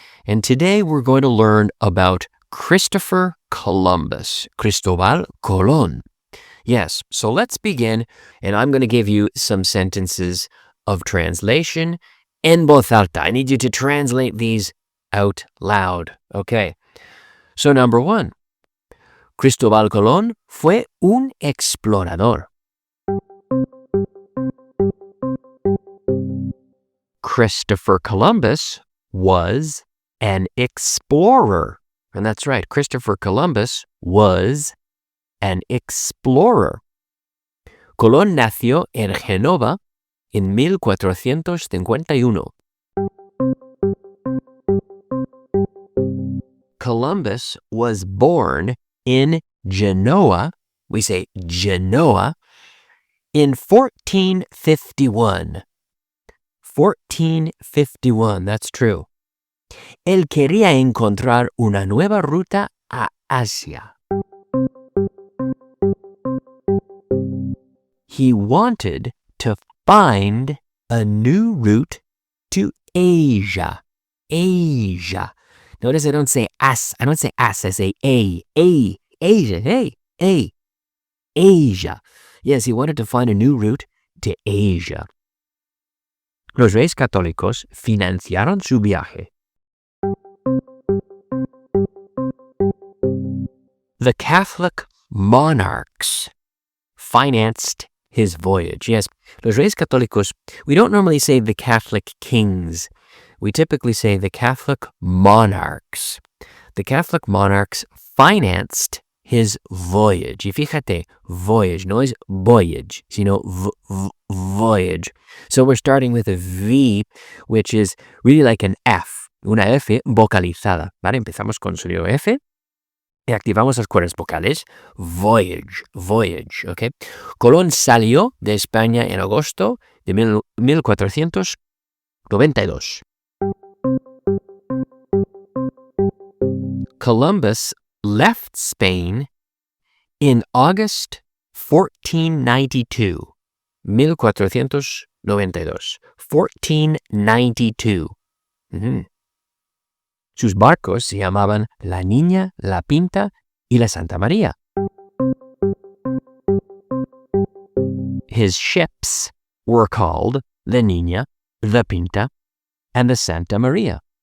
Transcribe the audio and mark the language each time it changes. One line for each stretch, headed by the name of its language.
English: And today we're going to learn about Christopher Columbus, Cristóbal Colón. Yes, so let's begin, and I'm going to give you some sentences of translation
Spanish: en voz alta.
English: I need you to translate these out loud, okay?
Spanish: So number one, Cristóbal Colón fue un explorador.
English: Christopher Columbus was an explorer. And that's right, Christopher Columbus was an explorer.
Spanish: Colón nació en Génova en 1451.
English: Columbus was born in Genoa, we say Genoa, in 1451. 1451, that's true.
Spanish: Él quería encontrar una nueva ruta a Asia.
English: He wanted to find a new route to Asia. Asia. Notice I don't say as. I say a. Asia. Hey. Asia. Yes, he wanted to find a new route to Asia.
Spanish: Los reyes católicos financiaron su viaje.
English: The Catholic monarchs financed his voyage. Yes,
Spanish: los reyes católicos,
English: we don't normally say the Catholic kings. We typically say the Catholic monarchs. The Catholic monarchs financed his voyage.
Spanish: Y fíjate, voyage, no es voyage, sino voyage.
English: So we're starting with a V, which is really like an F,
Spanish: una F vocalizada. ¿Vale? Empezamos con sonido F. Y activamos las cuerdas vocales. Voyage, ¿ok? Colón salió de España en agosto de 1492.
English: Columbus left Spain in August 1492. 1492. 1492.
Spanish: Sus barcos se llamaban La Niña, La Pinta y La Santa María.
English: His ships were called La Niña, La Pinta, and the Santa Maria.